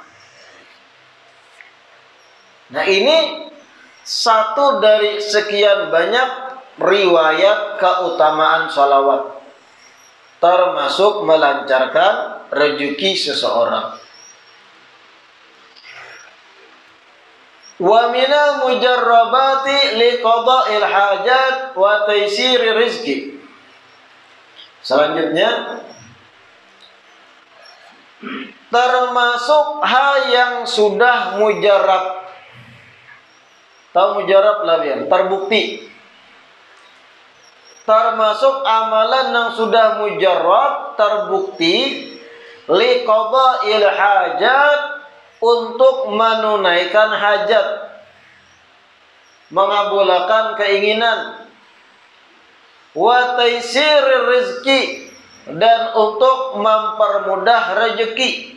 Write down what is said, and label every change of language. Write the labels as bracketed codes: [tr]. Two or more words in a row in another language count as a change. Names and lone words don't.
[id] Nah, ini satu dari sekian banyak riwayat keutamaan salawat, termasuk melancarkan rezeki seseorang. [ar] ومن المجربات لقضاء الحاجات وتيسير رزق. [id] Selanjutnya, termasuk hal yang sudah mujarab. Tahu mujarab lah ya, terbukti. Termasuk amalan yang sudah mujarab, terbukti, [ar] لقضاء الحاجات, [id] untuk menunaikan hajat, mengabulkan keinginan, [ar] وتيسير رزق, [id] dan untuk mempermudah rezeki.